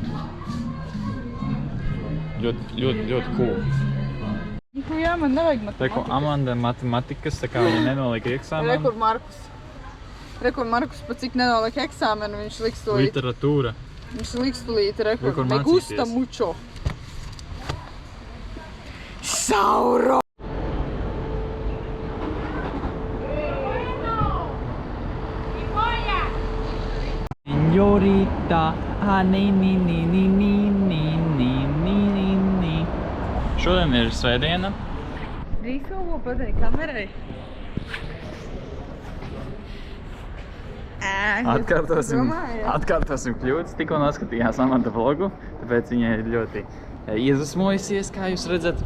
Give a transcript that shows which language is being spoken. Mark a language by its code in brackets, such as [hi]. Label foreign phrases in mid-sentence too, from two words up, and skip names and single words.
[lv] Ļoti cool. Jā, man nevajag matematikas. Reku Amanda matematikas, tā kā viņa nenolika eksāmenu. Rekur Markus, pa cik nenolika eksāmenu, viņš liks tūlīt. Literatūra. Viņš liks tūlīt, rekur, [es] me gusta mucho. Sauro! [lv] Señorita, Šodien ir svētdiena. Drīz kaut ko pateikt kamerai? Atkārtosim kļūdas. Tikko noskatījās Amanda vlogu, tāpēc viņa ir ļoti iedvesmojusies, kā jūs redzat.